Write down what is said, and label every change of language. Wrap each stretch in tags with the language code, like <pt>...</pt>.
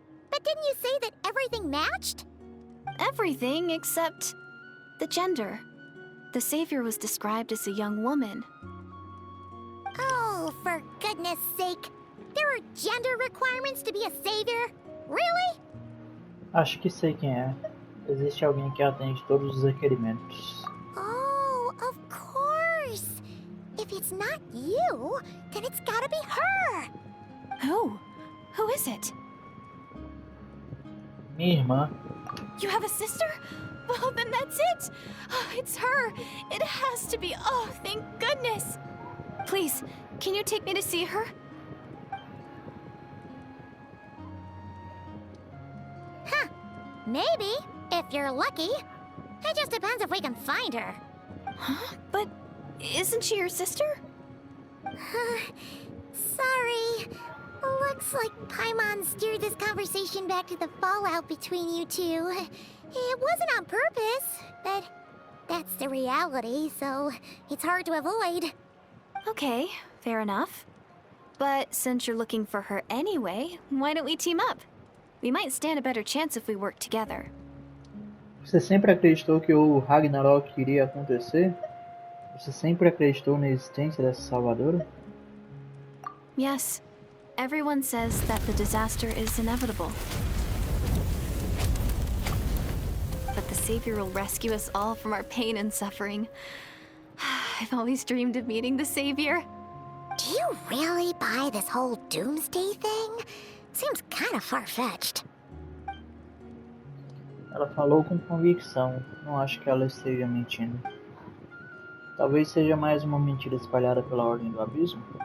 <en>But didn't you say that everything matched? Everything except the gender. The savior was described as a young woman. Oh, for goodness sake. There are gender requirements to be a savior? Really?</en> <pt>Acho que sei quem é. Existe alguém que atende todos os requerimentos.</pt> <en>Oh, of course. If it's not you, then it's gotta be her. Who? Who is it?</en> <pt>Minha irmã.</pt> <en>You have a sister? Well, then that's it! Oh, it's her! It has to be! Oh, thank goodness! Please, can you take me to see her? Huh. Maybe, if you're lucky. It just depends if we can find her. Huh? But isn't she your sister? Sorry. Looks like Paimon steered this conversation back to the fallout between you two. It wasn't on purpose, but that's the reality, so it's hard to avoid. Okay, fair enough. But since you're looking for her anyway, why don't we team up? We might stand a better chance if we work together.</en> <pt>Você sempre acreditou que o Ragnarok iria acontecer? Você sempre acreditou na existência dessa salvadora?</pt> <en>Yes. Everyone says that the disaster is inevitable. But the Savior will rescue us all from our pain and suffering. I've always dreamed of meeting the Savior. Do you really buy this whole doomsday thing? Seems kind of far-fetched.</en> <pt>Ela falou com convicção. Não acho que ela esteja mentindo. Talvez seja mais uma mentira espalhada pela Ordem do Abismo.</pt>